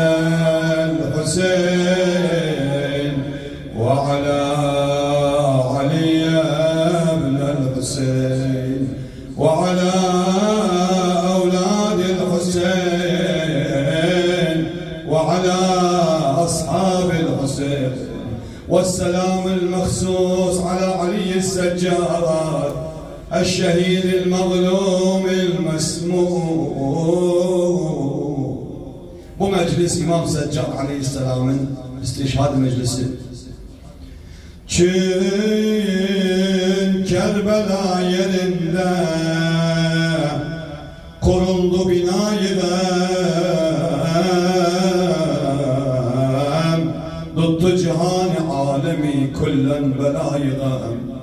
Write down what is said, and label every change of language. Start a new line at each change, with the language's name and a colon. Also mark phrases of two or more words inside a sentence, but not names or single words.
Arabic: الحسين وعلى علي بن الحسين وعلى أولاد الحسين وعلى أصحاب الحسين والسلام المخصوص على علي السجاد الشهيد المظلوم المسموم.
Turkish: Bu meclis İmam Seccad Aleyhisselam'ın istişhad meclisi. Çün Kerbela yerinde kuruldu binayı gam, tuttu cihan-ı alemi kullen belayı gam.